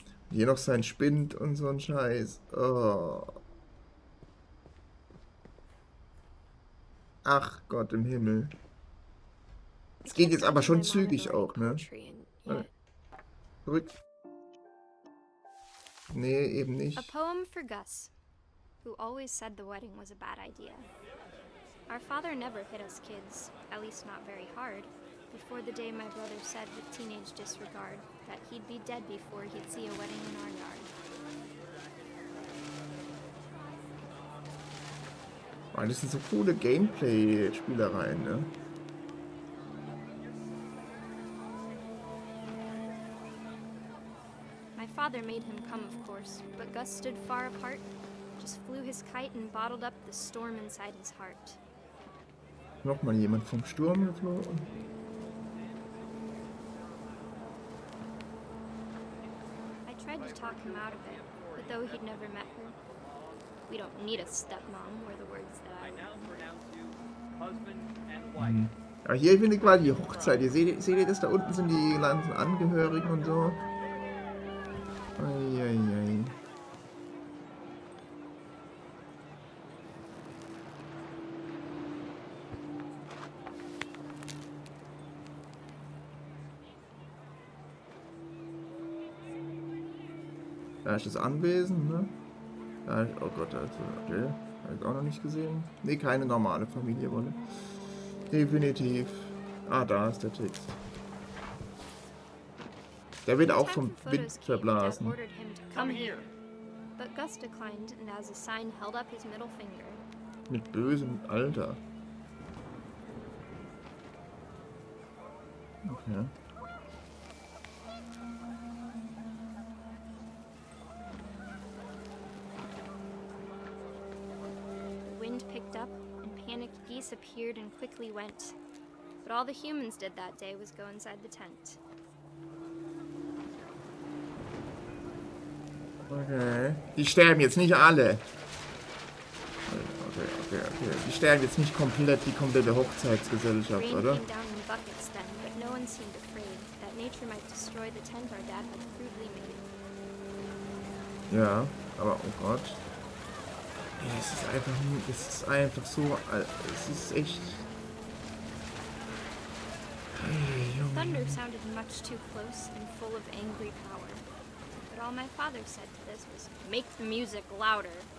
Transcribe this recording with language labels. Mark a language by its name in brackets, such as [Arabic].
[German] Hier noch sein Spind und so ein Scheiß. Oh. Ach Gott im Himmel. Es geht jetzt aber schon zügig auch, ne? Zurück. Nee, eben nicht. [English] A poem for Gus, who always said the wedding was a bad idea. Our father never hit us kids, at least not very hard, before the day my brother said with teenage disregard that he'd be dead before he'd see a wedding in our yard. [German] Oh, das sind so coole Gameplay-Spielereien, ne? [English] My father made him come, of course, but Gus stood far apart, just flew his kite and bottled up the storm inside his heart. [German] Nochmal jemand vom Sturm geflogen. [English] I tried to talk him out of it, but though he'd never met her, we don't need a stepmom were the words that I now pronounce you husband and wife. [German] Aber hier finde ich gerade die Hochzeit. Seht ihr das? Da unten sind die ganzen Angehörigen und so. Eieiei. Da ist das Anwesen, ne? Da ist, oh Gott, also, okay. Habe ich auch noch nicht gesehen. Ne, keine normale Familie, wolle. Definitiv. Ah, da ist der Text. Der wird auch vom Wind verblasen. [English] Come here. But Gus declined and as a sign held up his middle finger. [German] Mit bösem Alter. Okay. [English] The wind picked up and panicked geese appeared and quickly went. But all the humans did that day was go inside the tent. [German] Okay. Die sterben jetzt nicht alle. Okay. Die sterben jetzt nicht komplett, die komplette Hochzeitsgesellschaft, [English] Rain [German] oder? [English] came down in buckets then, but no one seemed afraid that nature might destroy the tent our dad had crudely made. [German] Ja, aber oh Gott. Ja, es ist einfach so, es ist echt... Hey, Junge. [English] Thunder sounded much too close and full of angry power. But all my father said to this was, make the music louder.